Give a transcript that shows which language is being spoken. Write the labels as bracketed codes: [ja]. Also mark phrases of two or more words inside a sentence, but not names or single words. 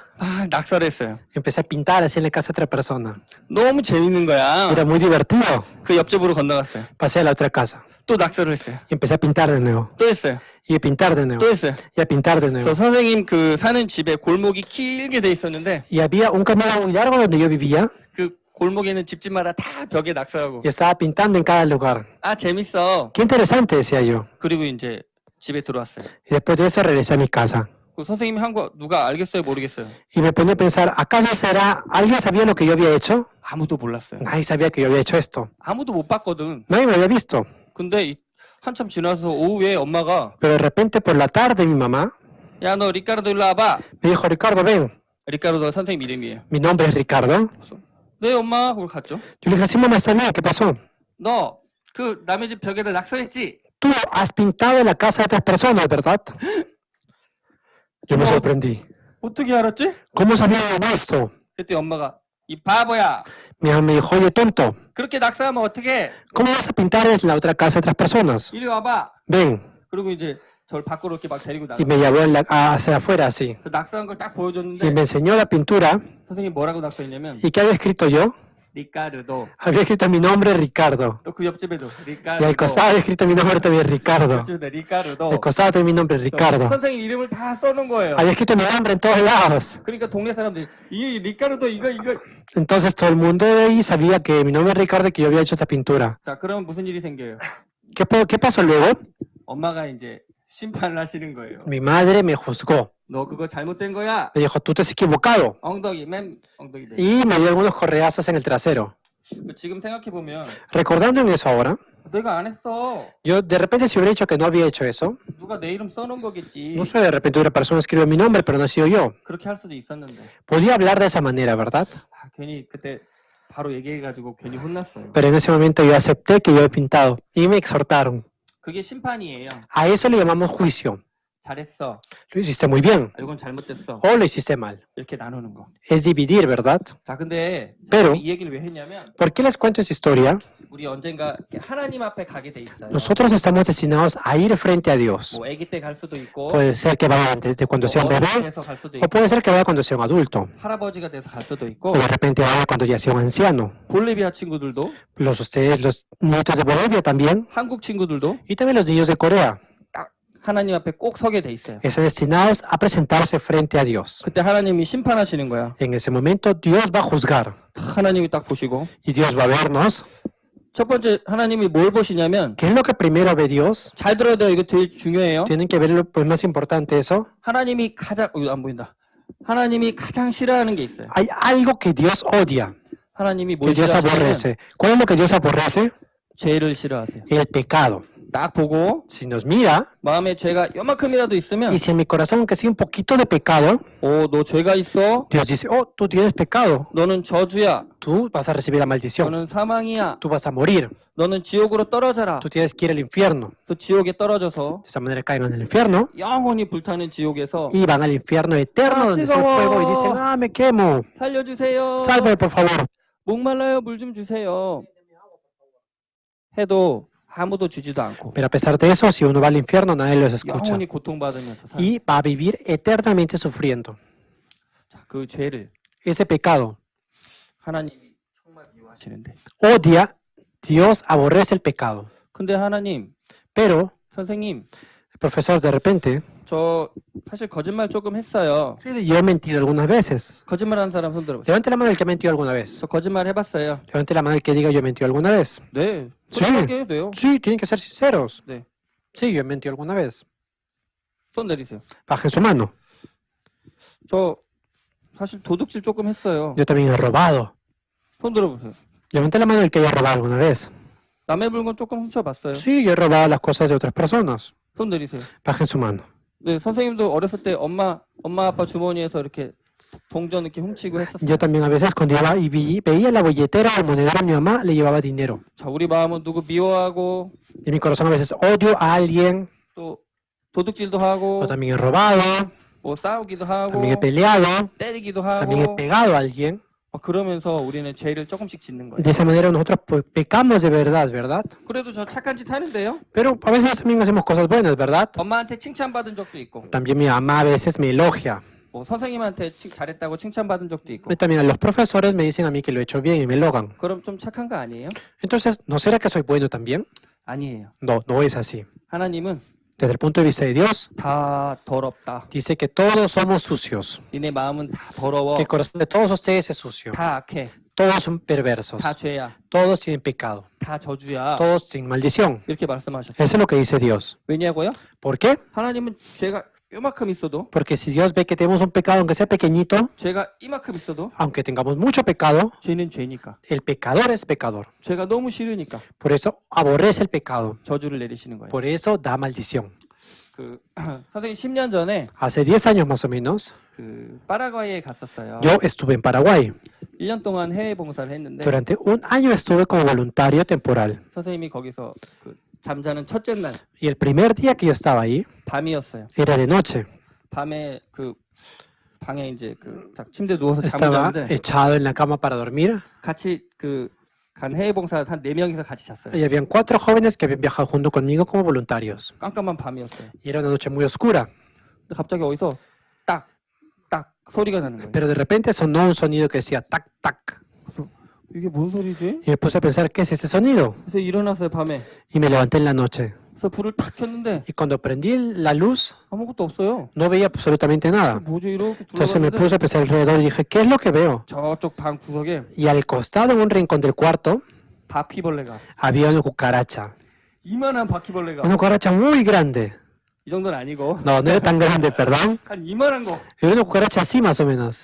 [ko] 낙서했어요. [es] Empecé a pintar así en la casa de otra persona. [ko] 너무 재밌는 거야. [es] Era muy divertido. [ko] 그 옆집으로 건너갔어요. [es] Pasé a la otra casa. [ko] 또 낙서를 했어요. [es] Y empecé a pintar de nuevo. [ko] 또 했어요. [es] Y a pintar de nuevo. [ko] 또 했어요. [es] Y a pintar de nuevo. [ko] 저 선생님 사는 집에 골목이 길게 돼 있었는데 [es] Y había un camino muy largo donde yo vivía. [ko] 그 골목에는 집집마다 다 벽에 낙서하고. [es] Y estaba pintando en cada lugar. [ko] 재밌어. [es] Qué interesante, decía yo. [ko] 그리고 이제 집에 들어왔어요. [es] Y después de eso regresé a mi casa. [ko] 선생님이 한 거 누가 알겠어요, mo르겠어요? [es] Y me ponía a pensar, ¿acaso será, alguien sabía lo que yo había hecho? [ko] 아무도 몰랐어요. [es] Nadie sabía que yo había hecho esto. [ko] 아무도 못 봤거든. [es] Nadie me había visto. [ko] 근데 한참 지나서 오후에 엄마가 [es] Pero de repente por la tarde mi mamá [ko] 야, 너 리카르도 일로 와봐. [es] me dijo, Ricardo, ven. [ko] 리카르도 선생님 이름이에요. [es] Mi nombre es Ricardo. [ko] 네, 엄마. 그걸 갔죠. [es] Yo le dije, sí, mamá, está bien, ¿qué pasó? [ko] 너 남의 집 벽에다 낙서했지? [es] Tú has pintado en la casa de otras personas, ¿verdad? Yo me sorprendí. [ko] 어떻게 알았지? [es] ¿Cómo sabían esto? [ko] 그때 엄마가 이 바보야. [es] Mi mamá me dijo, oye, tonto, [ko] 그렇게 낙서하면 어떻게? [es] ¿cómo vas a pintar en la otra casa de otras personas? [ko] 이리 와봐. [es] Ven. [ko] 그리고 이제 저를 밖으로 이렇게 막 데리고 나가. [es] Y me llevó hacia afuera así. [ko] 그 낙서한 걸 딱 보여줬는데 [es] Y me enseñó la pintura. [ko] 선생님이 뭐라고 낙서했냐면 [es] ¿Y qué había escrito yo? 리카르도. Había escrito mi nombre, Ricardo. [ko] 또 그 옆집에도 [es] Y 리카르도. al costado había escrito mi nombre también, Ricardo. [ko] 옆집에도 리카르도. [es] Al costado también mi nombre, Ricardo. [ko] 선생님 이름을 다 써놓은 거예요. [es] Había escrito mi nombre en todos lados. [ko] 그러니까 동네 사람들이 이 리카르도 이거. [es] Entonces todo el mundo de ahí sabía que mi nombre es Ricardo y que yo había hecho esta pintura. [ko] 자, 그러면 무슨 일이 생겨요? [es] ¿Qué pasó luego? [ko] 엄마가 이제 심판을 하시는 거예요. [es] Mi madre me juzgó. [ko] 너 그거 잘못된 거야. [es] Me dijo, tú te has equivocado. [ko] 엉덩이. [es] Y me dio algunos correazos en el trasero. [ko] 지금 생각해 보면 [es] Recordando en eso ahora, [ko] 내가 안 했어. [es] yo de repente si hubiera dicho que no había hecho eso, [ko] 누가 내 이름 써놓은 거겠지. [es] no sé, de repente una persona escribió mi nombre, pero no he sido yo. [ko] 그렇게 할 수도 있었는데. [es] Podía hablar de esa manera, ¿verdad? [ko] 괜히 그때 바로 얘기해가지고 괜히 혼났어요. [es] Pero en ese momento yo acepté que yo he pintado y me exhortaron. [ko] 그게 심판이에요. [es] A eso le llamamos juicio. [ko] 잘했어. [es] Lo hiciste muy bien [ko] 이건 잘못됐어. [es] o lo hiciste mal. [ko] 이렇게 나누는 거. [es] Es dividir, ¿verdad? [ko] 자, 근데 [es] Pero, [ko] 이 얘기를 왜 했냐면 [es] ¿por qué les cuento esa historia? [ko] 우리 언젠가 하나님 앞에 가게 돼 있어요. [es] Nosotros estamos destinados a ir frente a Dios. [ko] 뭐 아기 때 갈 수도 있고, [es] Puede ser que vaya desde cuando sea un bebé [ko] 돼서 갈 수도 [es] o [ko] 있고, [es] puede ser que vaya cuando sea un adulto [ko] 할아버지가 돼서 갈 수도 [es] o [ko] 있고, [es] de repente vaya cuando ya sea un anciano. [ko] 볼리비아 친구들도, [es] Ustedes, los nietos de Bolivia también [ko] 한국 친구들도 [es] y también los niños de Corea [ko] 하나님 앞에 꼭 서게 돼 있어요. [es] están destinados a presentarse frente a Dios. [ko] 그때 하나님이 심판하시는 거야. [es] En ese momento Dios va a juzgar [ko] 하나님이 딱 보시고, [es] y Dios va a vernos. [ko] 첫 번째 하나님이 뭘 보시냐면, [es] ¿Qué es lo que primero ve Dios? [ko] 잘 들어야 돼요. 이거 되게 중요해요. [es] Tienen que ver lo más importante eso. [ko] 하나님이 가장 안 보인다. 하나님이 가장 싫어하는 게 있어요. [es] Hay algo que Dios odia, [ko] 하나님이 [es] que [ko] 뭘 [es] Dios [ko] 싫어하시냐면 [es] aborrece. ¿Cuál es lo que Dios aborrece? [ko] 죄를 싫어하세요. [es] El pecado. [ko] 딱 보고 [es] Si nos mira [ko] 마음에 죄가 요만큼이라도 있으면, [es] y si en mi corazón que sea un poquito de pecado, [ko] 너 죄가 있어. [es] Dios dice, oh, tú tienes pecado. [ko] 너는 저주야. [es] Tú vas a recibir la maldición. [ko] 너는 사망이야. [es] Tú vas a morir. [ko] 너는 지옥으로 떨어져라. [es] Tú tienes que ir al infierno. [ko] 또 지옥에 떨어져서 [es] De esa manera caen en el infierno [ko] 영원히 불타는 지옥에서 [es] y van al infierno eterno donde está el fuego y dicen, ah, me quemo. [ko] 살려주세요. [es] Sálvame, por favor. [ko] 목말라요. 물 좀 주세요. 해도 아무도 주지도 않고 [es] Pero a pesar de eso, si uno va al infierno, nadie los escucha. [ko] 영원히 고통받으면서 살아요. [es] Y va a vivir eternamente sufriendo. [ko] 그 죄를 [es] Ese pecado, [ko] 하나님이 정말 미워하십니다. 하시는데. [es] odia, Dios aborrece el pecado. [ko] 근데 하나님, [es] Pero, [ko] 선생님, [es] el profesor de repente, [ko] 저 사실 거짓말 조금 했어요. [es] sí, yo he mentido algunas veces. [ko] 거짓말하는 사람 손 들어보세요. [es] Levante la mano el que ha mentido alguna vez. [ko] 저 거짓말 해봤어요. [es] Levante la mano el que diga yo he mentido alguna vez. [ko] 네, [es] Sí, [ko] 솔직하게 해도 돼요. [es] sí, tienen que ser sinceros. [ko] 네, [es] Sí, yo he mentido alguna vez. [ko] 손 내리세요. [es] Bajen su mano. [ko] 저 사실 도둑질 조금 했어요. [es] Yo también he robado. [ko] 손 들어보세요. [es] Levante la mano el que haya robado alguna vez. [ko] 남의 물건 조금 훔쳐봤어요. [es] Sí, yo he robado las cosas de otras personas. [ko] 손 내리세요. [es] Bajen su mano. [ko] 네, 선생님도 어렸을 때 엄마 아빠 주머니에서 이렇게 동전 이렇게 훔치고 했었어요. [es] Yo también a veces cuando iba y veía la billetera o el monedero de mi mamá, le llevaba dinero. [ko] 자, 우리 마음은 누구 미워하고 [es] Y mi corazón a veces odio a alguien, [ko] 또 도둑질도 하고 [es] o también he robado, [ko] 뭐 싸우기도 하고 [es] también he peleado, [ko] 때리기도 [es] también he [ko] 하고 [es] pegado a alguien. [ko] 그러면서 우리는 죄를 조금씩 짓는 거예요. [es] De esa manera nosotros pues, pecamos de verdad, ¿verdad? [ko] 그래도 저 착한 짓 하는데요. [es] Pero a veces también hacemos cosas buenas, ¿verdad? [ko] 엄마한테 칭찬받은 적도 있고 [es] También mi mamá a veces me elogia. [ko] 뭐 선생님한테 잘했다고 칭찬받은 적도 있고 [es] Y también los profesores me dicen a mí que lo he hecho bien y me elogan. [ko] 그럼 좀 착한 거 아니에요? [es] Entonces, ¿no será que soy bueno también? [ko] 아니에요. [es] No, no es así. [ko] 하나님은 [es] Desde el punto de vista de Dios, [ko] 다 더럽다. [es] dice que todos somos sucios. [ko] 니네 마음은 다 더러워. [es] Que el corazón de todos ustedes es sucio. [ko] 다 악해. [es] Todos son perversos. [ko] 다 죄야. [es] Todos tienen pecado. [ko] 다 저주야. [es] Todos sin maldición. [ko] 이렇게 말씀하셨어요. [es] Eso es lo que dice Dios. [ko] 왜냐고요? [es] ¿Por qué? [ko] 하나님은 죄가 요만큼 있어도 [es] Porque si Dios ve que tenemos un pecado, aunque sea pequeñito, [ko] 죄가 이만큼 있어도 [es] aunque tengamos mucho pecado, [ko] 죄는 죄니까. [es] el pecador es pecador. [ko] 죄가 너무 싫으니까 [es] Por eso aborrece el pecado. [ko] 저주를 내리시는 거예요. [es] Por eso da maldición. [ko] 그 선생님 10년 전에 [es] Hace 10 años más o menos, [ko] 그 파라과이에 갔었어요. [es] yo estuve en Paraguay. [ko] 1년 동안 해외 봉사를 했는데 [es] Durante un año estuve como voluntario temporal. [ko] 선생님이 거기서 그 잠자는 첫째 날 [es] Y el primer día que yo estaba ahí, [ko] 밤이었어요. [es] era de noche. [ko] 밤에 그 방에 이제 그 침대 누워서 잠을 [es] Estaba [ko] 자는데 [es] echado en la cama para dormir. [ko] 같이 그 간 해외 봉사 한 4명이서 같이 잤어요. [es] Y habían 4 jóvenes que habían viajado junto conmigo como voluntarios. [ko] 깜깜한 밤이었어요. [es] Y era una noche muy oscura. [ko] 근데 갑자기 어디서 딱딱 소리가 나는 거예요. [es] Pero de repente sonó un sonido que decía tac, tac. [ko] 이게 뭔 소리지? [es] Y me puse a pensar, ¿qué es ese sonido? [ko] 그래서 일어났어요, 밤에. [es] Y me levanté en la noche. [ko] 그래서 불을 탁 켰는데 [es] Y cuando prendí la luz, [ko] 아무것도 없어요. [es] no veía absolutamente nada. [ko] 뭐지 이렇게 [es] Entonces me [ko] 둘러봤는데 [es] puse a pensar alrededor y dije, ¿qué es lo que veo? [ko] 저쪽 방 구석에 [es] Y al costado, en un rincón del cuarto, [ko] 바퀴벌레가 [es] había una cucaracha. [ko] 이만한 바퀴벌레가 [es] Una cucaracha muy grande. [ko] 이 정도는 아니고 [es] No, no era tan grande, perdón. [ko] 한 이만한 거. [es] Era una cucaracha así, más o menos.